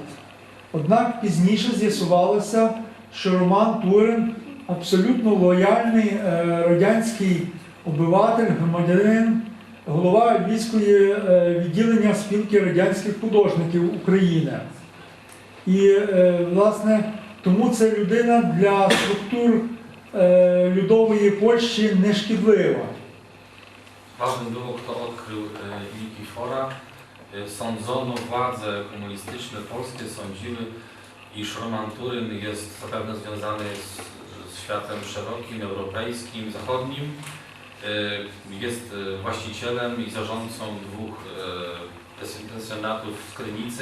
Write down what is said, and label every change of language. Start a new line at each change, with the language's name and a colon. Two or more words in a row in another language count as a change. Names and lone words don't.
Ukrainian: Однак пізніше з'ясувалося, що Роман Турин абсолютно лояльний радянський обиватель, громадянин, голова Львівської відділення спілки радянських художників України. І, власне, тому ця людина для структур Людової Польщі не шкідлива.
Polish: Ważne było, kto odkrył Nikifora. Sądzono, władze komunistyczne polskie sądziły, iż Roman Turyn jest zapewne związany z światem szerokim, europejskim, zachodnim. Jest właścicielem i zarządcą dwóch pensjonatów w Krynicy.